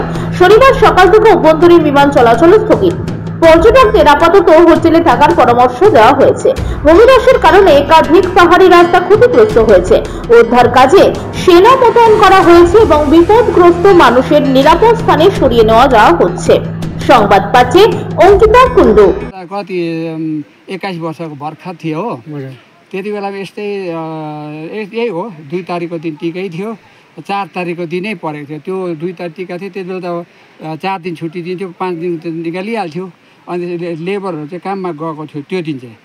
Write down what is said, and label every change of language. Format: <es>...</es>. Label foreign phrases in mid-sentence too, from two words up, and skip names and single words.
<bn>শনিবার সকাল থেকে অভ্যন্তরীণ বিমান চলাচল স্থগিত। পর্যটকদের আপাতত হোটেলে থাকার পরামর্শ দেওয়া হয়েছে। ভূমিধসের কারণে একাধিক পাহাড়ি রাস্তা ক্ষতিগ্রস্ত হয়েছে। উদ্ধার কাজে সেনা মোতায়েন করা হয়েছে এবং বিপদগ্রস্ত মানুষেर নিরাপদ স্থানে সরিয়ে নেওয়া যাওয়া হচ্ছে। সংবাদ পাচ্ছে অঙ্কিতা कुण्डु।</bn> <ne>कति 21 वर्षको भर्खर थियो हो। त्यति बेला यस्तै यही हो, 2 तारिकको दिन टिकै थियो, 4 तारिकको दिनै परेको थियो। त्यो 2 तारिक टिका थियो, त्यति बेला त 4 दिन छुट्टी दिन्थ्यो, 5 दिन निकालिहाल्थ्यो। अनि लेबरहरू चाहिँ काममा गएको थियो त्यो दिन चाहिँ।</ne>